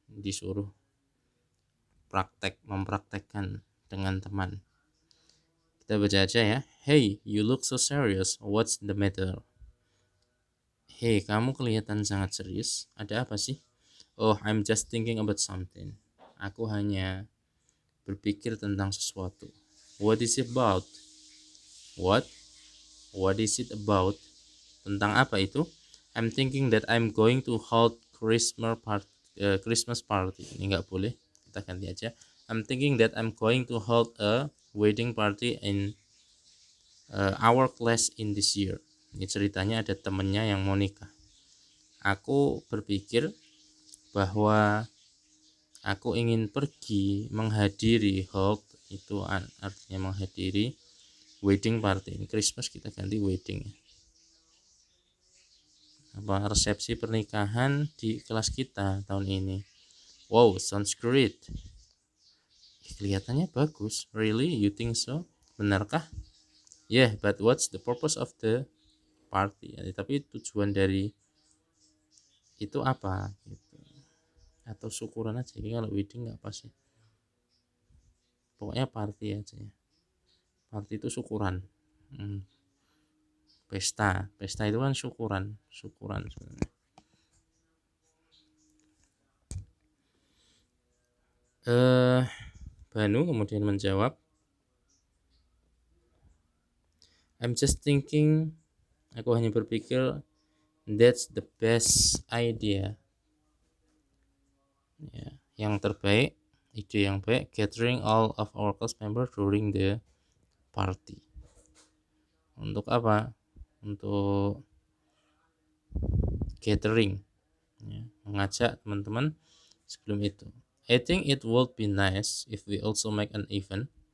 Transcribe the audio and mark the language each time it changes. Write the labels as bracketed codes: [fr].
[id] Disuruh mempraktekkan dengan teman. Kita baca aja ya. [en] Hey, you look so serious. What's the matter? [id] Hey, kamu kelihatan sangat serius. Ada apa sih? [en] Oh, I'm just thinking about something. [id] Aku hanya berpikir tentang sesuatu. [en] What is it about? What? What is it about? [id] Tentang apa itu? [en] I'm thinking that I'm going to hold Christmas party. [id] Ini nggak boleh. Kita ganti aja. [en] I'm thinking that I'm going to hold a wedding party in our class in this year. [id] Ini ceritanya ada temennya yang mau nikah. Aku berpikir bahwa aku ingin pergi menghadiri hold, itu artinya menghadiri wedding party. Ini Christmas kita ganti wedding. Resepsi pernikahan di kelas kita tahun ini. [en] Wow, sounds great. [id] Kelihatannya bagus. [en] Really? You think so? [id] Benarkah? [en] Yeah, but what's the purpose of the party? [id] Tapi tujuan dari itu apa? Gitu. Atau syukuran aja. Jadi kalau wedding nggak pas sih. Pokoknya party aja ya. Party itu syukuran. Pesta itu kan syukuran sebenarnya. [en] Banu kemudian menjawab, I'm just thinking, [id] aku hanya berpikir, [en] that's the best idea. [id] Ya, yang terbaik, ide yang baik, [en] gathering all of our class member during the party. [id] Untuk apa? Untuk gathering, ya, mengajak teman-teman sebelum itu. [en] I think it would be nice if we also make an event.